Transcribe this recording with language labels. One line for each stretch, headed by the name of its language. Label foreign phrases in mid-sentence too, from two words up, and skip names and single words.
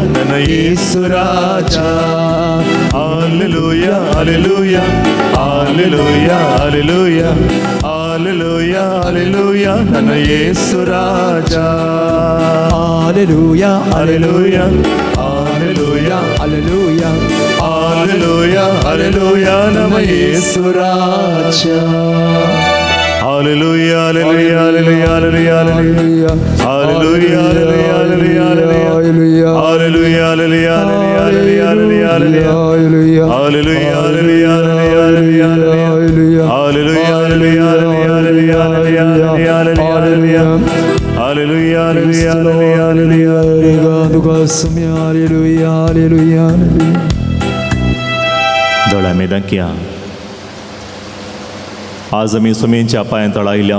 Kannada: ನನ್ನ ಯೇಸು ರಾಜ.
English: Hallelujah, hallelujah, hallelujah, hallelujah, hallelujah, hallelujah,
Kannada: ನನ್ನ ಯೇಸು ರಾಜ.
English: Hallelujah, Hallelujah, hallelujah, hallelujah, hallelujah, hallelujah,
Kannada: ನಮ್ಮ ಯೇಸು ರಾಜ.
English: Hallelujah, hallelujah, hallelujah, hallelujah, hallelujah, hallelujah, hallelujah, hallelujah, hallelujah, hallelujah, hallelujah, hallelujah, hallelujah, hallelujah, hallelujah,
Konkani: दोळा मेदांकिया आज आमी सुमेच्या पांयां तळा आयल्या.